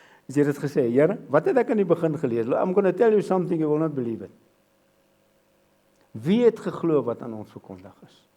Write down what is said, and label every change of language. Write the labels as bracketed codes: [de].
[af] As jy dit gesê, Here, wat het ek in die begin gelees? [en] I'm going to tell you something you will not believe it. [af] Wie het geglo wat aan ons verkondig is?